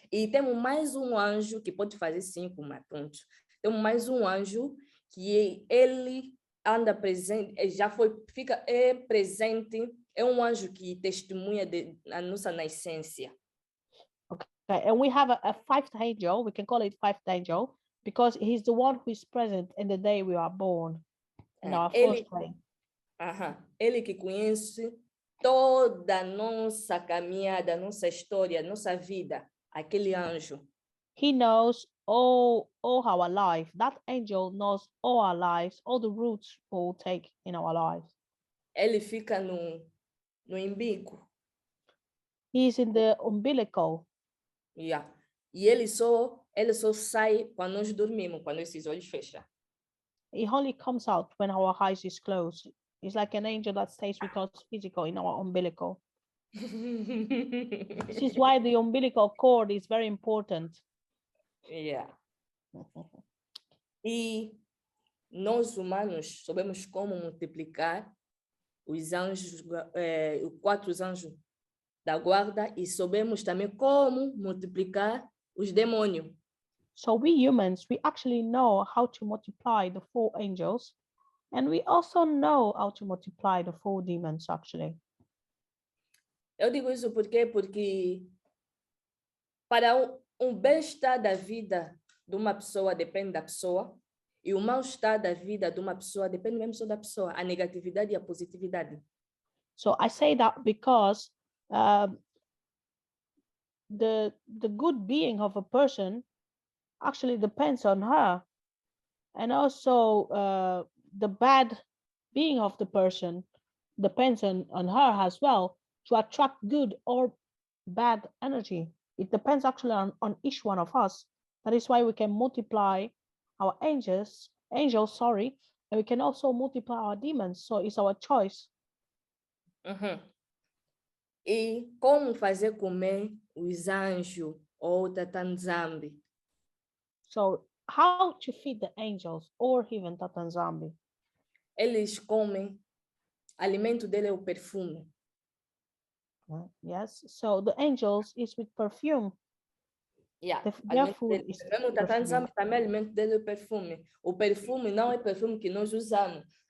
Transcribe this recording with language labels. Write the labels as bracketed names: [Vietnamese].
[Portuguese] E temos mais um anjo que pode fazer 5, mas pronto. Temos mais um anjo que ele anda presente, fica presente, é um anjo que testemunha a nossa nascença. [English] Okay, and we have a 5th angel, we can call it 5th angel, because he's the one who is present in the day we are born, in our first day. [Portuguese] Ele que conhece toda a nossa caminhada, nossa história, nossa vida, aquele anjo. [English] He knows all our life. That angel knows all our lives, all the routes we'll take in our lives. [Portuguese] Ele fica no umbigo. [English] He's in the umbilical. Yeah. [Portuguese] E ele só sai quando nós dormimos, quando esses olhos fecham. [English] He only comes out when our eyes is closed. It's like an angel that stays with us physical in our umbilical. This is why the umbilical cord is very important. Yeah. [Portuguese] E nós humanos sabemos como multiplicar os anjos, os 4 anjos da guarda, e sabemos também como multiplicar os demônios. [English] So we humans, we actually know how to multiply the 4 angels, and we also know how to multiply the 4 demons, actually. [Portuguese] Eu digo isso porque para um bem-estar da vida de uma pessoa depende da pessoa, e o mal-estar da vida de uma pessoa depende mesmo só da pessoa, a negatividade e a positividade. [English] So I say that because the good being of a person actually depends on her, and also the bad being of the person depends on her as well, to attract good or bad energy. It depends actually on each one of us. That is why we can multiply our angels, and we can also multiply our demons. So it's our choice. [Portuguese] E como fazer comer os anjos ou Yah Nzambe? [English] So how to feed the angels or even Yah Nzambe? [Portuguese] Eles comem, alimento dele é o perfume. [English] Yes, so the angels is with perfume. Yeah. Their food is [Portuguese] mesmo Yah Nzambe também, alimento dele é o perfume. O perfume não é perfume que nós usamos.